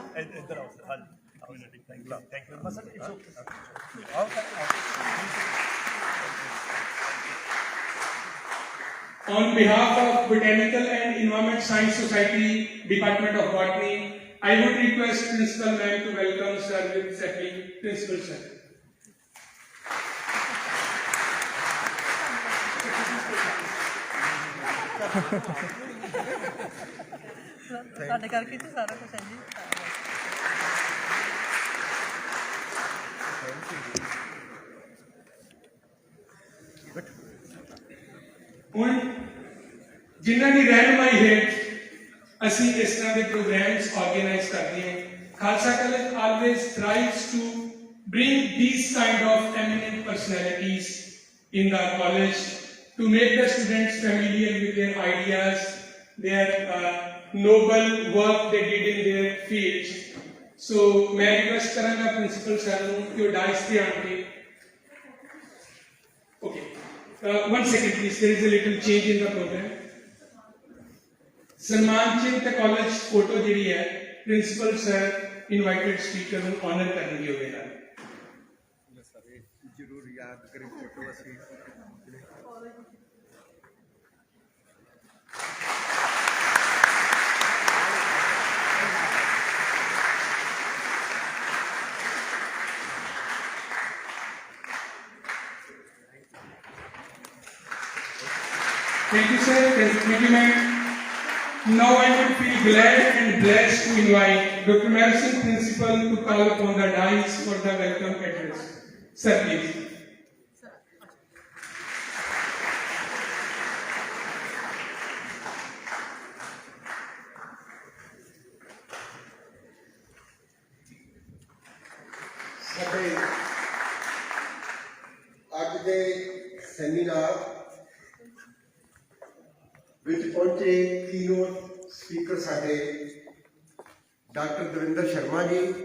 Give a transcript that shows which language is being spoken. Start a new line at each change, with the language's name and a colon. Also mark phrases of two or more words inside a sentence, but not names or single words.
English: On behalf of Botanical and Environment Science Society, Department of Botany, I would request Principal Ma'am to welcome Sir with sapling. Principal Sir.
Punjabi: ਸਾਡੇ ਕਰਕੇ ਤੇ ਸਾਰਾ ਕੁਝ ਹੈ ਜੀ। ਹੁਣ ਜਿਨ੍ਹਾਂ ਦੀ ਰਹਿਨੁਮਾਈ ਹੇਠ ਅਸੀਂ ਇਸ ਤਰ੍ਹਾਂ ਦੇ
English: programs organize
Punjabi: ਕਰਦੇ ਹਾਂ।
English: ਖਾਲਸਾ ਕਾਲਜ always tries to bring these kind of eminent personalities in the college to make the students familiar with their ideas, their noble work they did in their fields.
Punjabi: ਸੋ ਮੈਂ ਰਿਕਵੈਸਟ ਕਰਾਂਗਾ
English: principal sir
Punjabi: ਨੂੰ ਕਿ ਉਹ ਡਾਇਸ ਤੇ ਆਣ ਕੇ ਓਕੇ
English: 1 second please, there is a little change in the program.
Punjabi: ਸਨਮਾਨ ਚਿੰਨ੍ਹ ਤੇ
English: college photo
Punjabi: ਜਿਹੜੀ ਹੈ
English: principal sir invited speaker
Punjabi: ਨੂੰ ਆਨਰ ਕਰਨਗੇ ਉਹਦੇ ਨਾਲ। ਜ਼ਰੂਰ ਯਾਦ ਕਰੀ ਫੋਟੋ ਅਸੀਂ
English: Thank you, sir. Thank you, ma'am. Now I would feel glad and blessed to invite Dr. Madison, Principal, to call upon the dais for the welcome address. Sir, please.
Punjabi: ਸਾਡੇ ਅੱਜ ਦੇ ਸੈਮੀਨਾਰ ਵਿੱਚ ਪਹੁੰਚੇ
English: keynote speaker
Punjabi: ਸਾਡੇ ਡਾਕਟਰ ਦਵਿੰਦਰ ਸ਼ਰਮਾ ਜੀ,